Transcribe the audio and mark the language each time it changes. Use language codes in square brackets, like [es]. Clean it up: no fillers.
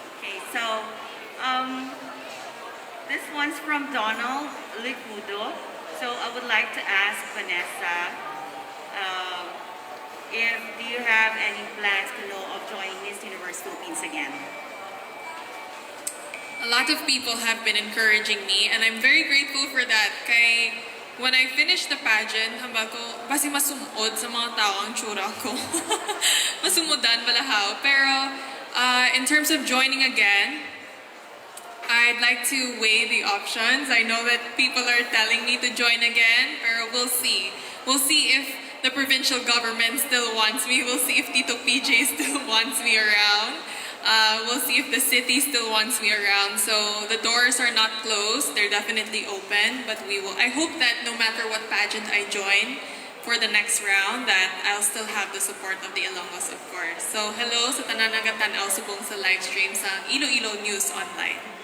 [en] Okay, so this one's from Donald Licudo. So I would like to ask Vanessa, do you have any plans to know of joining Miss Universe Philippines again? A lot of people have been encouraging me and I'm very grateful for that. [hil] Kay [en] when I finished the pageant, [hil] hamba ko, basi masumod sa mga tao ang tsura ko. Masumudan balahaw. [en] Pero in terms of joining again, I'd like to weigh the options. I know that people are telling me to join again, pero we'll see. We'll see if the provincial government still wants me. We'll see if Tito PJ still wants me around. We'll see if the city still wants me around. So the doors are not closed, they're definitely open, but I hope that no matter what pageant I join for the next round, that I'll still have the support of the Ilonggos, of course. [hil] So hello sa tanan nagatanaw subong sa live stream sa Iloilo News Online.